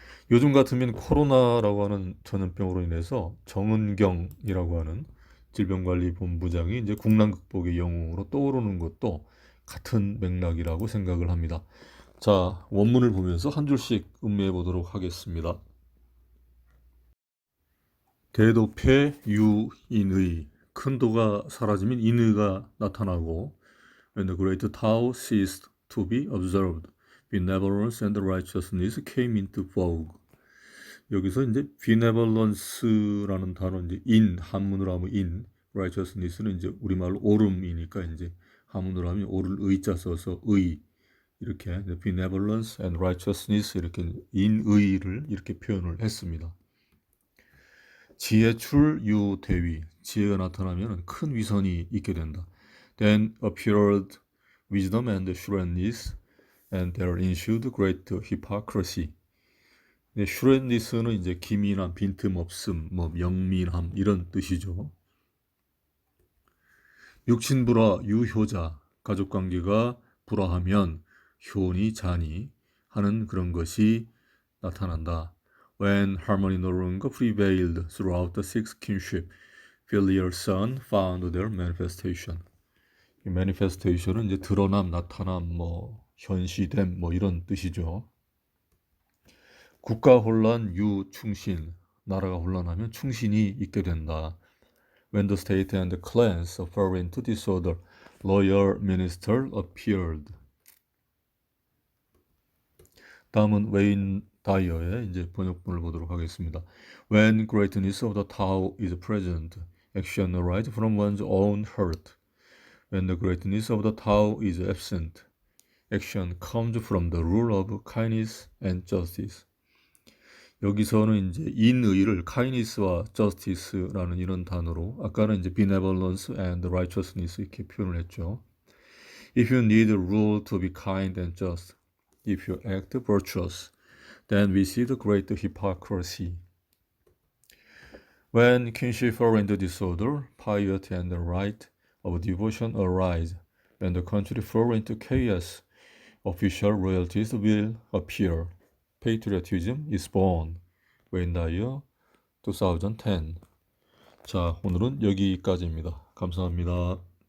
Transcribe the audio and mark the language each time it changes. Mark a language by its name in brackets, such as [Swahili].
[Korean] 요즘 같으면 코로나라고 하는 전염병으로 인해서 정은경이라고 하는 질병관리본부장이 이제 국난 극복의 영웅으로 떠오르는 것도 같은 맥락이라고 생각을 합니다. 자, 원문을 보면서 한 줄씩 음미해 보도록 하겠습니다. 대도패 유인의, 큰 도가 사라지면 인의가 나타나고 [English] When the great Tao ceased to be observed, benevolence and righteousness came into vogue. [Korean] 여기서 이제 benevolence라는 단어 이제 한문으로 하면 righteousness는 이제 우리말로 옳음이니까 이제 한문으로 하면 옳을 의자 써서 의, 이렇게 [English] benevolence and righteousness [Korean] 이렇게 인의를 이렇게 표현을 했습니다. 지혜출 유대위, 지혜가 나타나면 큰 위선이 있게 된다. [English] Then appeared wisdom and shrewdness, and there ensued great hypocrisy. [Korean] shrewdness는 이제 기민함, 빈틈없음, 영민함 이런 뜻이죠. 육친불화 유효자, 가족관계가 불화하면 효니 자니 하는 그런 것이 나타난다. [English] When harmony no longer prevailed throughout the six kinship, filial son found their manifestation. [Korean] 이 manifestation은 이제 드러남, 나타남, 현시됨 이런 뜻이죠. 국가 혼란 유충신, 나라가 혼란하면 충신이 있게 된다. [English] When the state and the clans fell into disorder, loyal minister appeared. [Korean] 다음은 웨인 다이어의 이제 번역본을 보도록 하겠습니다. [English] When greatness of the Tao is present, action arises from one's own heart. When the greatness of the Tao is absent, action comes from the rule of kindness and justice. [Korean] 여기서는 이제 인의를 kindness와 justice라는 이런 단어로, 아까는 이제 [English] benevolence and righteousness [Korean] 이렇게 표현을 했죠. [English] If you need a rule to be kind and just, if you act virtuous, then we see the great hypocrisy. When kinship fall into disorder, piety and the right of devotion arise. When the country fall into chaos, official royalties will appear. Patriotism is born. [Korean] 웨인 다이어 2010. 자, 오늘은 여기까지입니다. 감사합니다.